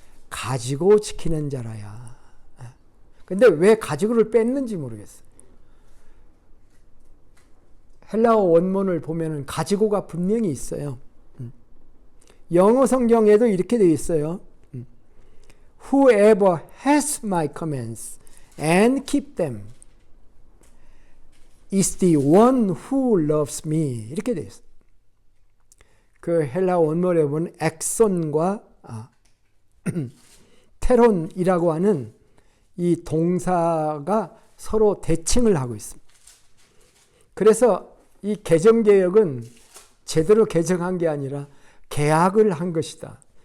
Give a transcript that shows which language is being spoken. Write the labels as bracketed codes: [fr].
[ko] 가지고 지키는 자라야. 근데 왜 가지고를 뺐는지 모르겠어요. 헬라어 원문을 보면은 가지고가 분명히 있어요. 영어 성경에도 이렇게 되어 있어요. [en] Whoever has my commands and keep them is the one who loves me. [ko] 이렇게 되어 있어요. 그 헬라어 원문에 보면 엑손과 테론이라고 하는 이 동사가 서로 대칭을 하고 있습니다. 그래서 이 개정개혁은 제대로 개정한 게 아니라 개혁을 한 것이다.